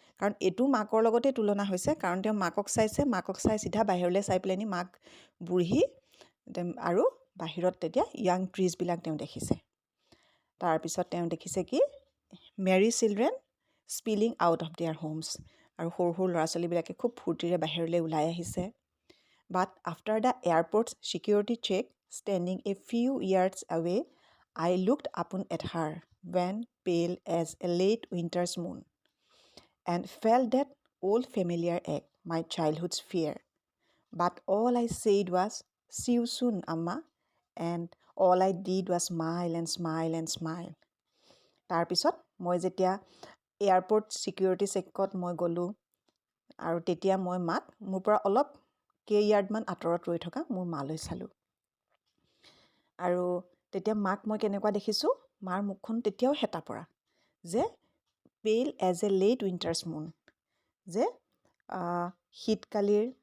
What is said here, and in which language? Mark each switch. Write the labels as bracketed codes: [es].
[as] কাৰণ এইটো মাকৰ লগতে তুলনা হৈছে, কাৰণ তেওঁ মাকক চাই চিধা বাহিৰলৈ চাই পেলাইনি মাক বুঢ়ী, আৰু বাহিৰত তেতিয়া য়াং ট্ৰিজবিলাক তেওঁ দেখিছে। তাৰপিছত তেওঁ দেখিছে কি, [en] merry children spilling out of their homes, [as] আৰু সৰু সৰু ল'ৰা ছোৱালীবিলাকে খুব ফূৰ্তিৰে বাহিৰলৈ ওলাই আহিছে। [en] But after the airport's security check standing a few yards away, I looked upon at her, when pale as a late winter's moon, and felt that old familiar ache, my childhood's fear. But all I said was, see you soon, Amma, and all I did was smile and smile and smile. [as] তাৰপিছত মই যেতিয়া airport security চেকত মই গ'লোঁ, আৰু তেতিয়া মই মাক মোৰ পৰা অলপ কেইয়াৰ্ডমান আঁতৰত ৰৈ থকা মোৰ মালৈ চালোঁ। আৰু তেতিয়া মাক মই কেনেকুৱা দেখিছোঁ, মাৰ মুখখন তেতিয়াও হেতা পৰা, যে [en] pale as a late winter's moon, [as] যে শীতকালিৰ